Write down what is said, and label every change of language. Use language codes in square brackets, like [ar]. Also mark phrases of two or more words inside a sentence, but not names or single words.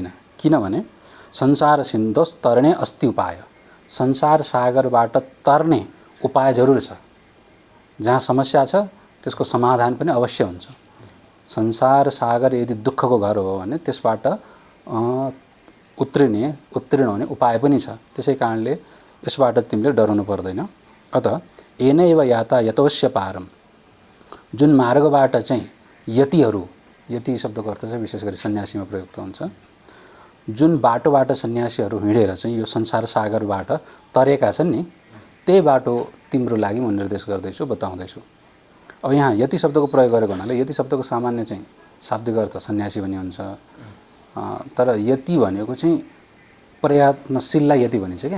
[ne] किनभने [sa] संसार सिन्धोस तरणे अस्ति उपाय, [ne] संसार सागरबाट तर्ने उपाय जरुर छ। जहाँ समस्या छ त्यसको समाधान पनि अवश्य हुन्छ। संसार सागर यदि दुःखको घर हो भने त्यसबाट उत्तीर्ण हुने उपाय पनि छ। त्यसै कारणले यसबाट तिमीले डराउनु पर्दैन। [sa] अत येनैव याता यतोऽस्य पारम, [ne] जुन मार्गबाट चाहिँ यतिहरू, यति शब्दको अर्थ चाहिँ विशेष गरी सन्यासीमा प्रयुक्त हुन्छ, जुन बाटोबाट सन्यासीहरू हिँडेर चाहिँ यो संसार सागरबाट तरेका छन् नि, त्यही बाटो तिम्रो लागि म निर्देश गर्दैछु, बताउँदैछु। अब यहाँ यति शब्दको प्रयोग गरेको हुनाले यति शब्दको सामान्य चाहिँ शाब्दिक अर्थ सन्यासी भन्ने हुन्छ, तर यति भनेको चाहिँ प्रयत्नशीललाई यति भनिन्छ क्या।